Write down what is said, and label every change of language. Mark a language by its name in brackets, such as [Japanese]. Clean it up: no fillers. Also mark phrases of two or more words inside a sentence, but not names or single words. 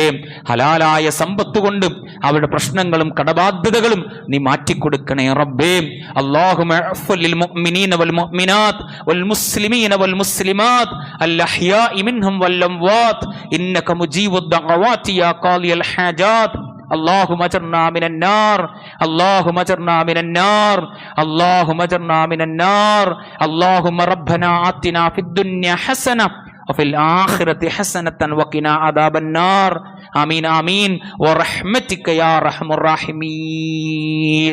[Malayalam] ഹലാലായ സമ്പത്ത് കൊണ്ട് അവരുടെ പ്രശ്നങ്ങളും കടബാധ്യതകളും നീ മാറ്റിക്കൊടുക്കണേ റബ്ബേ. [Arabic] اللهم اغفر للمؤمنين والمؤمنات والمسلمين والمسلمات الأحياء منهم والأموات إنك مجيب الدعوات يا قاضي الحاجات. اللهم اجرنا من النار، اللهم اجرنا من النار، اللهم اجرنا من النار. اللهم ربنا آتنا في الدنيا حسنة وفي الآخرة حسنة وقنا عذاب النار. آمين آمين ورحمتك يا أرحم الراحمين.